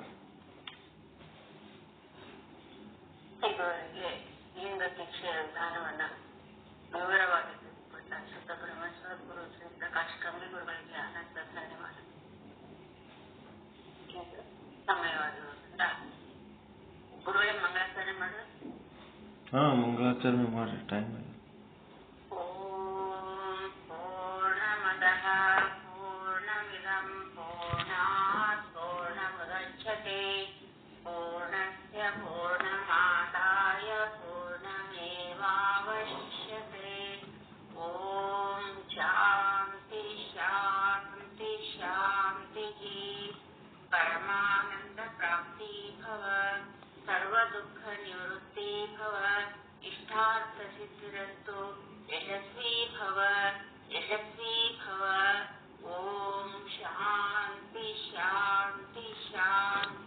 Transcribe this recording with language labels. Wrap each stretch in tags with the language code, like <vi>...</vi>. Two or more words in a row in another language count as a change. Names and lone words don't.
<kn>ಲಿಂಗ ದೀಕ್ಷೆಯ ವಿಧಾನವನ್ನ ವಿವರವಾಗಿ ತಿಳಿಸಿಕೊಟ್ಟ ಶುದ್ಧ ಪರಮೇಶ್ವರ ಗುರು ಶ್ರೀ ಪ್ರಕಾಶ್ ಕಮ್ಮಿ ಗುರುಗಳಿಗೆ ಅನಂತ ಧನ್ಯವಾದ. ಸಮಯವಾದ ಗುರುಗಳೇ ಮಂಗಳಾಚರಣೆ ಮಾಡಿದ್ರೆ ಮಂಗಳಾಚರಣೆ ಮಾಡ್ರಿ. ಟೈಮ್</kn> <sa>ಓಂ ಪೂರ್ಣಮದಃ ಪೂರ್ಣಮಿದಂ ಪೂರ್ಣಾತ್ ಪೂರ್ಣಮುದಚ್ಯತೆ ಪೂರ್ಣಸ್ಯ ಪೂರ್ಣಮಾದಾಯ ಪೂರ್ಣಮೇವಾವಶಿಷ್ಯತೆ. ಓಂ ಶಾಂತಿ ಶಾಂತಿ ಶಾಂತಿ. ಪರಮಾನಂದ ಪ್ರಾಪ್ತಿ ಭವ, ಸರ್ವ ದುಃಖ ನಿವೃತ್ತಿ ಭವ, ಇಷ್ಟಾರ್ಥ ಸಿದ್ಧಿರಸ್ತು, ಯಶಸ್ವಿ ಭವ ಯಶಸ್ವಿ ಭವ. ಓಂ ಶಾಂತಿ ಶಾಂತಿ ಶಾಂತಿ.</sa>